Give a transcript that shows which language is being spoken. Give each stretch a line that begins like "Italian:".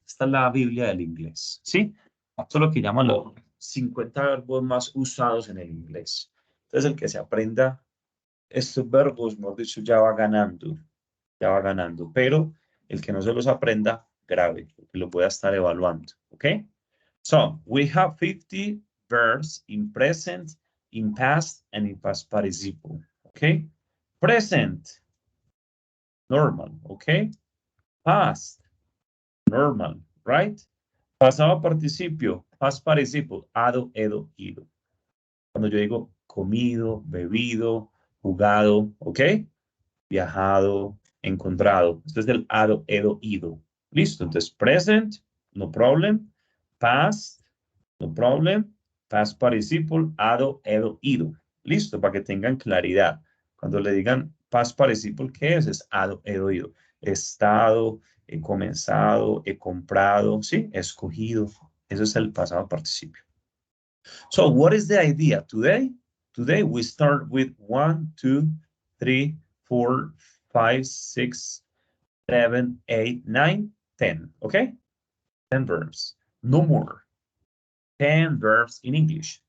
Spanish: Esta es la Biblia del inglés, ¿sí? Esto es lo que llaman los 50 verbos más usados en el inglés. Entonces, el que se aprenda estos verbos, mejor dicho, ya va ganando. Ya va ganando. Pero el que no se los aprenda, grave, porque lo pueda estar evaluando, ¿ok?
English: So, we have 50 verbs in present, in past, and in past participle, ¿ok? Present, normal, ¿ok? Past, normal, right?
Spanish: Pasado participio,
English: past participle,
Spanish: hado, edo, ido. Cuando yo digo comido, bebido, jugado, ¿ok? Viajado, encontrado. Esto es el hado, edo, ido. Listo.
English: Entonces, present, no problem. Past, no problem. Past participle,
Spanish: hado, edo, ido. Listo, para que tengan claridad. Cuando le digan
English: past participle,
Spanish: ¿qué es? Es hado, edo, ido. He estado, he comenzado, he comprado, ¿sí? He escogido. Eso es el pasado participio.
English: So, what is the idea today? Today we start with 1, 2, 3, 4, 5, 6, 7, 8, 9, 10. Okay? 10 verbs. No more. 10 verbs in English.